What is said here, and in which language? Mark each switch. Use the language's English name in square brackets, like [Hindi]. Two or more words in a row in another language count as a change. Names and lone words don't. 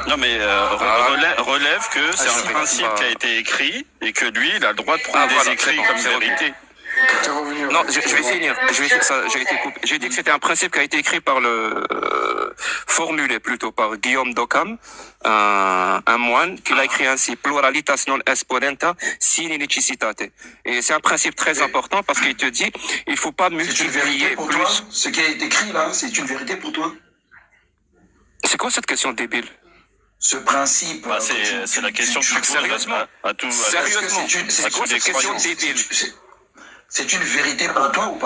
[French] Non mais relève que c'est un principe qui a été écrit et que lui, il a le droit de prendre des écrits comme vérité. Non, je vais finir. J'ai dit que c'était un principe qui a été écrit par formulé plutôt par Guillaume d'Occam, un moine, qui l'a écrit ainsi: [Latin] pluralitas non exponenta sine necessitate. [French] Et c'est un principe très important parce qu'il te dit, il faut pas multiplier pour plus. Toi ce qui est écrit là, c'est une vérité pour toi? C'est quoi cette question débile? Ce principe. Bah, c'est la question que tu poses sérieusement. à tout. Sérieusement. C'est quoi cette question débile? C'est une vérité pour toi ou pas?